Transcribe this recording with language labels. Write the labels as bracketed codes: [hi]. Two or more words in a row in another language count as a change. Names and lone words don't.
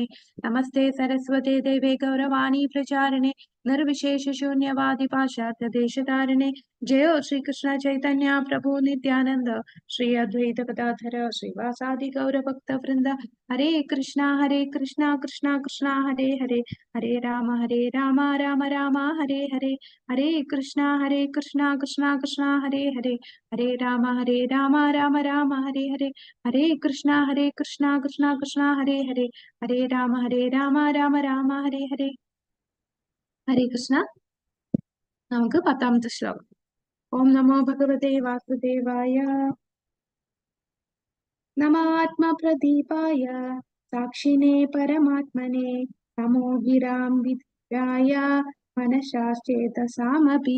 [sa] നമസ്തേ സരസ്വതേ ദേവേ ഗൗരവാണി പ്രചാരിണേ നിർവിശേഷ ശൂന്യവാദി പാശ്ചാത്യദേശധാരിണേ. ജയോ ശ്രീകൃഷ്ണ ചൈതന്യ പ്രഭു നിത്യാനന്ദ ശ്രീ അദ്വൈത ഗദാധര ശ്രീവാസാദി ഗൗരഭക്തവൃന്ദ. ഹരേ കൃഷ്ണ കൃഷ്ണ കൃഷ്ണ ഹരേ ഹരേ ഹരേ രാമ രാമ രാമ ഹരേ ഹരേ. ഹരേ കൃഷ്ണ കൃഷ്ണ കൃഷ്ണ ഹരേ ഹരേ ഹരേ രാമ രാമ രാമ ഹരേ ഹരേ. ഹരേ കൃഷ്ണ കൃഷ്ണ കൃഷ്ണ ഹരേ ഹരേ ഹരേ രാമ രാമ രാമ ഹരേ ഹരേ. ഹരേ കൃഷ്ണ. [ml] നമുക്ക് 10ാമത്തെ ശ്ലോകം. [sa] ഓം നമോ ഭഗവതേ വാസുദേവായ. നമാത്മപ്രദീപായ സാക്ഷിണേ പരമാത്മനെ. നമോ ഗിരാം വിദുരായ മനഃശ്ചേതസാമപി.